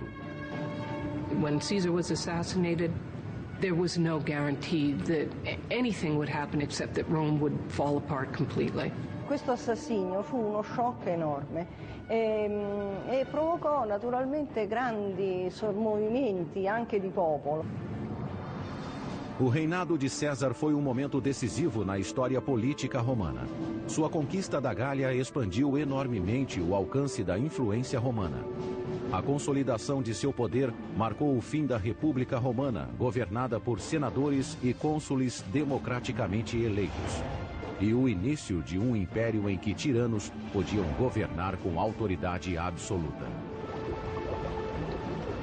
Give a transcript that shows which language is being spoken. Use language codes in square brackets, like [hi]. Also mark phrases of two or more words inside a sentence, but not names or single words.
[en] When Caesar was assassinated, there was no guarantee that anything would happen except that Rome would fall apart completely. [it] Questo assassinio fu uno shock enorme e provocò naturalmente grandi movimenti anche di popolo. [pt] O reinado de César foi um momento decisivo na história política romana. Sua conquista da Gália expandiu enormemente o alcance da influência romana. A consolidação de seu poder marcou o fim da República Romana, governada por senadores e cônsules democraticamente eleitos, e o início de um império em que tiranos podiam governar com autoridade absoluta.